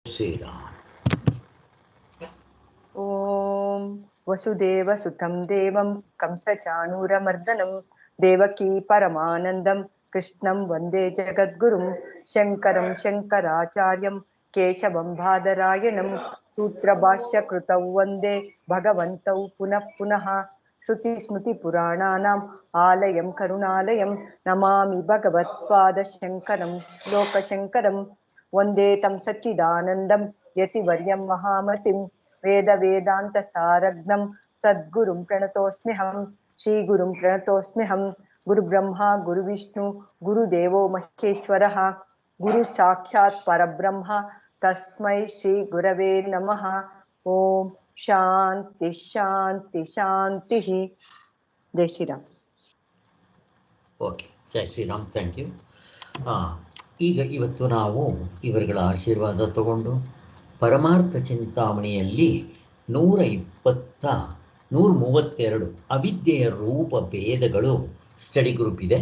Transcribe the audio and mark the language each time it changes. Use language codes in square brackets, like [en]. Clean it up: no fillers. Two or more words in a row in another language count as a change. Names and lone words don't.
[kn] ಶ್ರೀರಾಮ್. [sa] ಓಂ ವಸುದೇವ ಸುತಂ ದೇವಂ ಕಂಸಚಾಣೂರಮರ್ದನಂ ದೇವಕೀ ಪರಮಾನಂದಂ ಕೃಷ್ಣಂ ವಂದೇ ಜಗದ್ಗುರುಂ ಶಂಕರಂ ಶಂಕರಾಚಾರ್ಯಂ ಕೇಶವಂ ಬಾದರಾಯಣಂ ಸೂತ್ರಭಾಷ್ಯ ಕೃತೌ ವಂದೇ ಭಗವಂತೌ ಪುನಃ ಪುನಃ ಶ್ರುತಿ ಸ್ಮೃತಿ ಪುರಾಣಾನಾಂ ಆಲಯಂ ಕರುಣಾಲಯಂ ನಮಾಮಿ ಭಗವತ್ಪಾದ ಶಂಕರಂ ಲೋಕಶಂಕರಂ ವಂದೇ ತಂ ಸಚ್ಚಿದಾನಂದಂ ಯತಿವರ್ಯಂ ಮಹಾಮತಿಂ ವೇದ ವೇದಾಂತ ಸಾರಗ್ನಂ ಸದ್ಗುರುಂ ಪ್ರಣತೋಸ್ಮ್ಯಹಂ ಶ್ರೀಗುರುಂ ಪ್ರಣತೋಸ್ಮ್ಯಹಂ ಗುರು ಬ್ರಹ್ಮ ಗುರು ವಿಷ್ಣು ಗುರುದೇವೋ ಮಹೇಶ್ವರಃ ಗುರು ಸಾಕ್ಷಾತ್ ಪರಬ್ರಹ್ಮ ತಸ್ಮೈ ಶ್ರೀ ಗುರವೇ ನಮಃ. ಓಂ ಶಾಂತಿ ಶಾಂತಿ ಶಾಂತಿ. [kn] ಜೈ ಶ್ರೀರಾಮ್. ಓಕೆ, ಜೈ ಶ್ರೀರಾಮ್. [en] thank you. [kn] ಈಗ ಇವತ್ತು ನಾವು ಇವರುಗಳ ಆಶೀರ್ವಾದ ತಗೊಂಡು ಪರಮಾರ್ಥ ಚಿಂತಾಮಣಿಯಲ್ಲಿ 132 ಅವಿದ್ಯೆಯ ರೂಪ ಭೇದಗಳು [en] study group [kn] ಇದೆ.